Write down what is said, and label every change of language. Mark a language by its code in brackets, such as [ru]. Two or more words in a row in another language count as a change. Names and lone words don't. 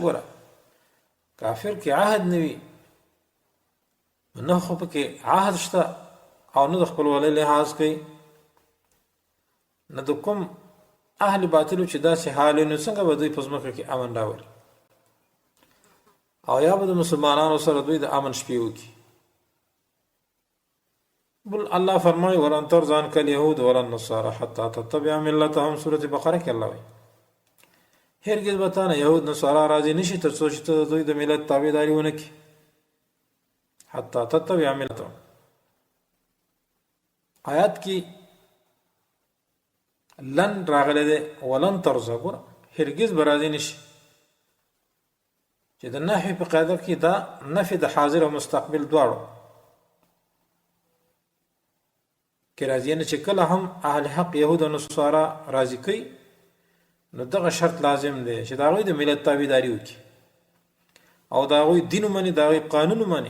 [ps] ګوره کافر کې عهد نه وي، نه خو پکې عهد شته او نه د خپلوالۍ لحاظ کوي، نه د کوم اهل باطلو چې داسې حال نو څنګه به دوی په ځمکه کې امن راولي، او یا به د مسلمانانو سره دوی د امن شپې وکړي. بل الله فرمایي [ar] ولن ترضى عنك اليهود ولا النصارى حتى تتبع ملتهم. [ps] سورة بقره کې الله وایي هرگز به تا نه یهود نصارا راضي نشي تر څو چې ته دوی د ملت تابعداري ونه کړې. [ar] حتى تتبع ملتهم [ps] آیات کې لن راغله ده [ar] ولن ترضى، [ps] ګوره هرگز به راضي نشي، چې د نحوی په قاعده کې دا نفي د حاضر او مستقبل دواړو کې راځي. نه چې کله هم اهل حق یهود او نصارا راضي کوي، نو دغه شرط لازم دی چې دا غوی د ملت تابعداري وکړي او دا غوی دین ومني، دا غوی قانون ومني.